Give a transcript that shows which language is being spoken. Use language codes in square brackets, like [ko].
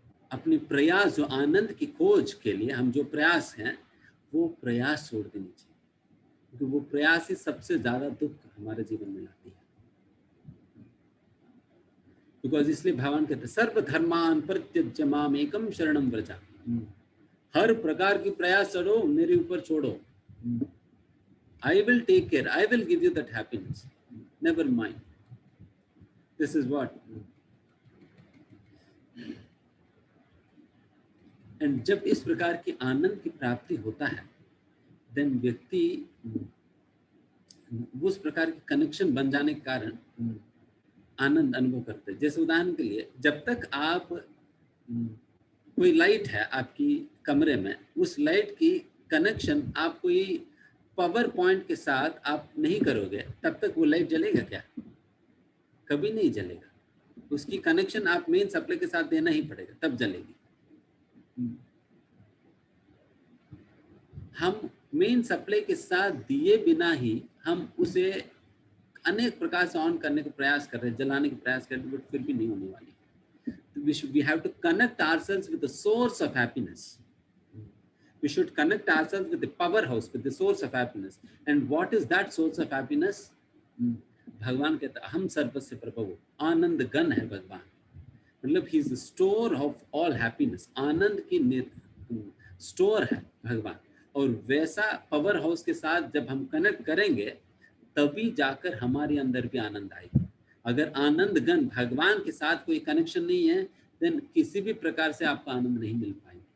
[hi] अपने प्रयास जो आनंद की खोज के लिए हम जो प्रयास हैं वो प्रयास छोड़ देनी चाहिए, क्योंकि वो प्रयास ही सबसे ज्यादा दुख हमारे जीवन में लाती है। बिकॉज इसलिए भगवान कहते [sa] सर्व धर्मान परित्यज्य माम एकम शरणम व्रजा। [hi] हर प्रकार की प्रयास करो, मेरे ऊपर छोड़ो। [en] I will take care, I will give you that happiness, never mind. This is what. [hi] And जब इस प्रकार की आनंद की प्राप्ति होता है, देन व्यक्ति उस प्रकार की कनेक्शन बन जाने के कारण आनंद अनुभव करते हैं। जैसे उदाहरण के लिए, जब तक आप कोई लाइट है आपकी कमरे में, उस लाइट की कनेक्शन आप कोई पावर पॉइंट के साथ आप नहीं करोगे, तब तक वो लाइट जलेगा क्या? कभी नहीं जलेगा। उसकी कनेक्शन आप मेन सप्लाई के साथ देना ही पड़ेगा, तब जलेगी। हम मेन सप्लाई के साथ दिए बिना ही हम उसे अनेक प्रकार से ऑन करने का प्रयास कर रहे हैं, जलाने का प्रयास कर रहे हैं, बट फिर भी नहीं होने वाली। [en] We have to connect ourselves with the source of happiness. We should connect ourselves with the powerhouse, with the source of happiness. And what is that source of happiness? [hi] भगवान कहता है हम सर्वस्य प्रभु, आनंद गण है भगवान। [en] मतलब he is the store of all happiness. [hi] आनंद की स्टोर है भगवान। और वैसा पावर हाउस के साथ जब हम कनेक्ट करेंगे, तभी जाकर हमारे अंदर भी आनंद आएगा। अगर आनंद गण भगवान के साथ कोई कनेक्शन नहीं है, देन किसी भी प्रकार से आपको आनंद नहीं मिल पाएगा।